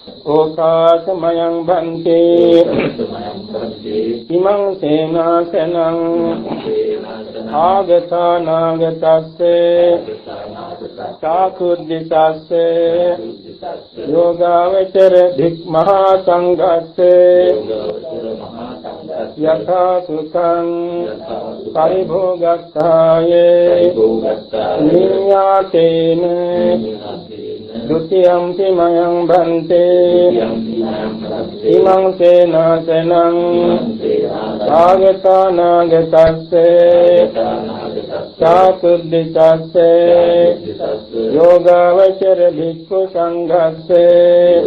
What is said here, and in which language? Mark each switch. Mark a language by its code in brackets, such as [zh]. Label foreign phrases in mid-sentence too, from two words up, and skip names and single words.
[pi] ඕකාසමයං භන්තේ ඉමං සේනාසනං ආගතානාගතස්සේ චාකුද්දිසස්සේ යෝගාවචර ධික් මහා සංඝස්සේ යථා සුඛං පරිභෝගක්ඛායේ නියාතේන ဒုတိယံ තිමයං භන්තේ ඉමං සේනාසනං ආගතානාගතස්සේ චාතුද්දිසස්සේ යෝගාවචර භික්ඛු සංඝස්සේ